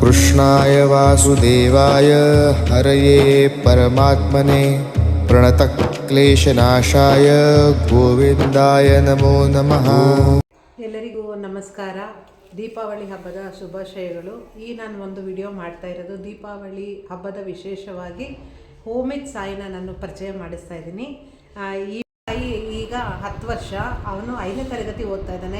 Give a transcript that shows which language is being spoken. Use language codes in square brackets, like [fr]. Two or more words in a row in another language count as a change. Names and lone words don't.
[sa] कृष्णाय वासुदेवाय हरये परमात्मने प्रणतक्लेशनाशाय गोविंदाय नमो नमः। [kn] ಎಲ್ಲರಿಗೂ ನಮಸ್ಕಾರ. ದೀಪಾವಳಿ ಹಬ್ಬದ ಶುಭಾಶಯಗಳು. ನಾನು ಒಂದು ವಿಡಿಯೋ ಮಾಡ್ತಾ ಇರೋದು ದೀಪಾವಳಿ ಹಬ್ಬದ ವಿಶೇಷವಾಗಿ ಹೋಮಿತ್ ಸಾಯಿನ ನಾನು ಪರಿಚಯ ಮಾಡಿಸ್ತಾ ಇದ್ದೀನಿ. ಈ ಸಾಯಿ ಈಗ 10 ವರ್ಷ, ಅವನು 5ನೇ ತರಗತಿ ಓದ್ತಾ ಇದ್ದಾನೆ.